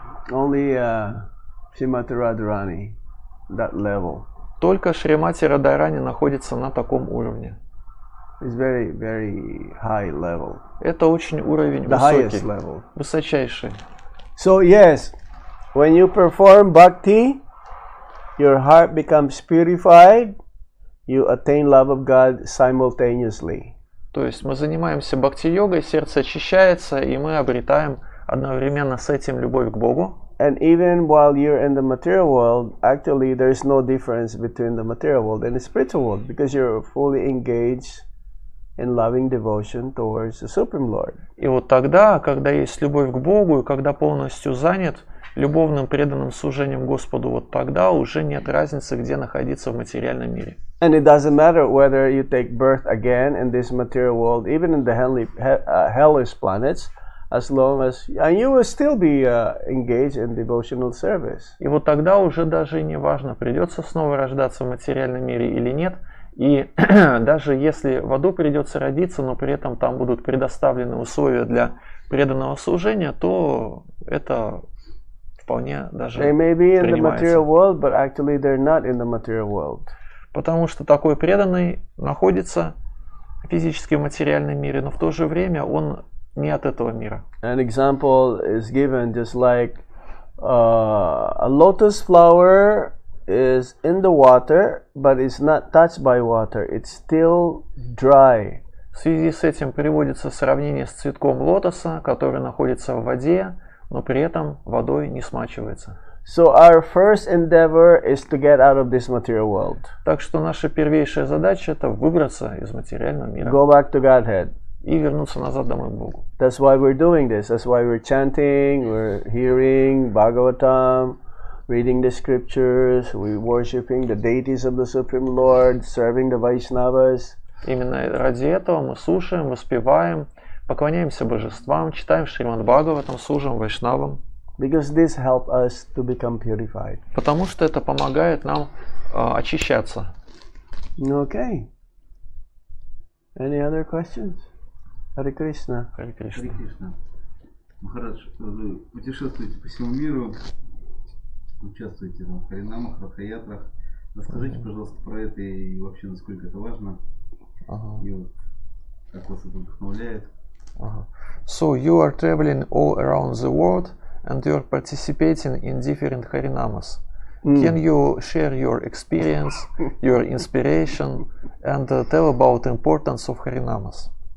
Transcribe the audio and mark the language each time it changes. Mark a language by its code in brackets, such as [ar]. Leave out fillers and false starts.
[en] Only Srimati Radharani, that level. [ru] Только Шримати Радхарани находится на таком уровне. [en] It's very, very high level. [ru] Это очень уровень [en] The [ru] высокий, [en] highest level. [ru] высочайший. [en] So yes, when you perform bhakti, your heart becomes purified, you attain love of God simultaneously. [ru] То есть мы занимаемся бхакти-йогой, сердце очищается, и мы обретаем одновременно с этим любовь к Богу. [en] And even while you're in the material world, actually there's no difference between the material world and the spiritual world because you're fully engaged in loving devotion towards the Supreme Lord. [ru] И вот тогда, когда есть любовь к Богу, и когда полностью занят любовным преданным служением Господу, вот тогда уже нет разницы, где находиться в материальном мире. [en] And it doesn't matter whether you take birth again in this material world, even in the hellish planets, as long as and you will still be engaged in devotional service. [ru] И вот тогда уже даже и не важно, придется снова рождаться в материальном мире или нет. И даже если в аду придется родиться, но при этом там будут предоставлены условия для преданного служения, то это вполне даже [en] They may be in the material world, but actually they're not in the material world. [ru] Потому что такой преданный находится физически в материальном мире, но в то же время он не от этого мира. [en] An example is given just like a lotus flower is in the water, but it's not touched by water. It's still dry. [ru] В связи с этим приводится сравнение с цветком лотоса, который находится в воде, но при этом водой не смачивается. [en] So our first endeavor is to get out of this material world. [ru] Так что наша первейшая задача — это выбраться из материального мира [en] Go back to Godhead. [ru] и вернуться назад домой к Богу. [en] That's why we're doing this. That's why we're chanting, we're hearing Bhagavatam, reading the scriptures, we're worshiping the deities of the Supreme Lord, serving the Vaishnavas. [ru] Именно ради этого мы слушаем, воспеваем, поклоняемся божествам, читаем Шримад Бхагаватам, служим вайшнавам. [en] Because this helps us to become purified. [ru] Потому что это помогает нам очищаться. [en] Okay. Any other questions? Hare Krishna. [ru] Харе Кришна. Харе Кришна. Махарадж, вы путешествуете по всему миру, участвуете в харинамах, радхаятрах. Расскажите, пожалуйста, про это и вообще, насколько это важно. И вот, как вас это вдохновляет. [en] So you are traveling all around the world and you are participating in different harinamas. Can you share your experience, your inspiration, and tell about the importance of harinamas?